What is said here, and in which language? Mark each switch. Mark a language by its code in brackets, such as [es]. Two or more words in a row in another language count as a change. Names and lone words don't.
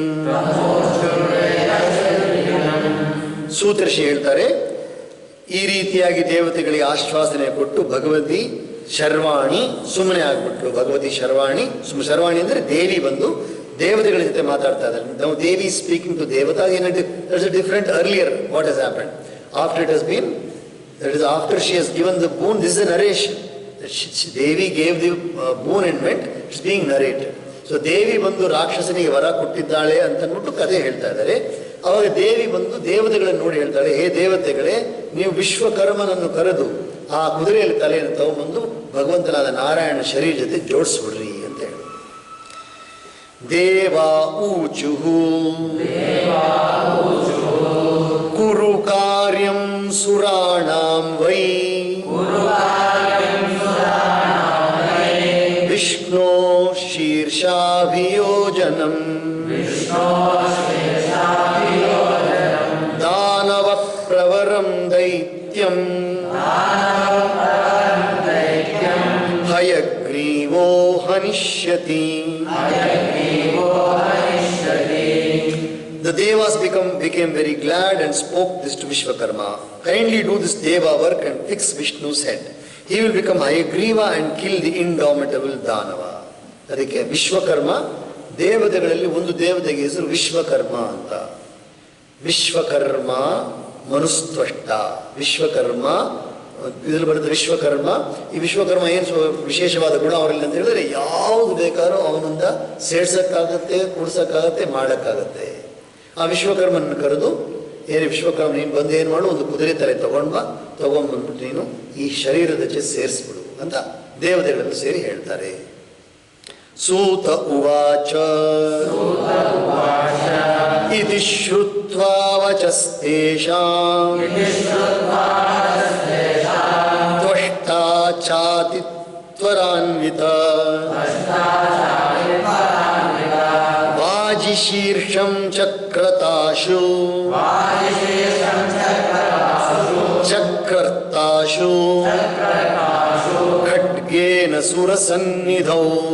[kn] ಸೂತ್ರಶಿ ಹೇಳ್ತಾರೆ, ಈ ರೀತಿಯಾಗಿ ದೇವತೆಗಳಿಗೆ ಆಶ್ವಾಸನೆ ಕೊಟ್ಟು ಭಗವತಿ ಶರ್ವಾಣಿ ಸುಮ್ಮನೆ ಆಗ್ಬಿಟ್ಲು. ಭಗವತಿ ಶರ್ವಾಣಿ, ಶರ್ವಾಣಿ ಅಂದ್ರೆ ದೇವಿ ಬಂದು ದೇವತೆಗಳ ಜೊತೆ ಮಾತಾಡ್ತಾ ಇದ್ದಾರೆ. ನಾವು ದೇವಿ [en] speaking to [kn] ದೇವತಾ. [en] there's a different earlier what has happened after it has been, that is after she has given the boon. This is a narration. Devi gave the boon and went. It's being narrated. [kn] ಸೊ ದೇವಿ ಬಂದು ರಾಕ್ಷಸನಿಗೆ ವರ ಕೊಟ್ಟಿದ್ದಾಳೆ ಅಂತನ್ಬಿಟ್ಟು ಕಥೆ ಹೇಳ್ತಾ ಇದ್ದಾರೆ. ಅವಾಗ ದೇವಿ ಬಂದು ದೇವತೆಗಳನ್ನು ನೋಡಿ ಹೇಳ್ತಾಳೆ, ಹೇ ದೇವತೆಗಳೇ, ನೀವು ವಿಶ್ವಕರ್ಮನನ್ನು ಕರೆದು ಆ ಕುದುರೆಯಲ್ಲಿ ತಲೆಯನ್ನು ತಗೊಂಬಂದು ಭಗವಂತನಾದ ನಾರಾಯಣ ಶರೀರ ಜೊತೆ ಜೋಡಿಸ್ಬಿಡ್ರಿ ಅಂತ ಹೇಳಿ. [sa] ದೇವಾ ಊಚುಹು ಕುರು ಕಾರ್ಯಂ ಸುರಾಣಾಂ ವೈ ವಿಷ್ಣು ಶೀರ್ಷಾಭಿಯೋಜನಂ ದಾನವ ಪ್ರವರಂ ದೈತ್ಯಂ ಹಯಗ್ರೀವೋ ಹನಿಷ್ಯತಿ. [en] The Devas became very glad and spoke this to Vishwakarma. Kindly do this Deva work and fix Vishnu's head. He will become Hayagriva and kill the indomitable Danava. [kn] ಅದಕ್ಕೆ ವಿಶ್ವಕರ್ಮ, ದೇವತೆಗಳಲ್ಲಿ ಒಂದು ದೇವತೆಗೆ ಹೆಸರು ವಿಶ್ವಕರ್ಮ ಅಂತ. [sa] ವಿಶ್ವಕರ್ಮ ಮನುಸ್ತ್ವಷ್ಟ. [kn] ವಿಶ್ವಕರ್ಮ ಇದ್ರಲ್ಲಿ ಬರುತ್ತೆ ವಿಶ್ವಕರ್ಮ. ಈ ವಿಶ್ವಕರ್ಮ ಏನು ವಿಶೇಷವಾದ ಗುಣ ಅವರಲ್ಲಿ ಅಂತ ಹೇಳಿದ್ರೆ, ಯಾವುದು ಬೇಕಾದ್ರೂ ಅವನಿಂದ ಸೇರ್ಸಕ್ಕಾಗತ್ತೆ, ಕೂಡ್ಸಕ್ಕಾಗತ್ತೆ, ಮಾಡಕ್ಕಾಗತ್ತೆ. ಆ ವಿಶ್ವಕರ್ಮನ ಕರೆದು, ಏನು ವಿಶ್ವಕರ್ಮ ನೀನು ಬಂದು ಏನು ಮಾಡು, ಒಂದು ಕುದುರೆ ತಲೆ ತಗೊಂಡ್ಬಂದ್ಬಿಟ್ಟು ನೀನು ಈ ಶರೀರದ ಜೊತೆ ಸೇರಿಸ್ಬಿಡು ಅಂತ ದೇವತೆಗಳನ್ನು ಸೇರಿ ಹೇಳ್ತಾರೆ. [sa] ಸೂತ ಉವಾಚ ಇತಿ ಶ್ರುತ್ವಾ ವಚಸ್ತೇಷಾಂ ತ್ವಷ್ಟಾ ಚಾತಿ ತ್ವರಾನ್ವಿತ ವಾಜಿಶೀರ್ಷಂ ಚಕ್ರತಾಶು ಚಕ್ರತಾಶು ಖಡ್ಗೇನ ಸುರಸನ್ನಿಧೌ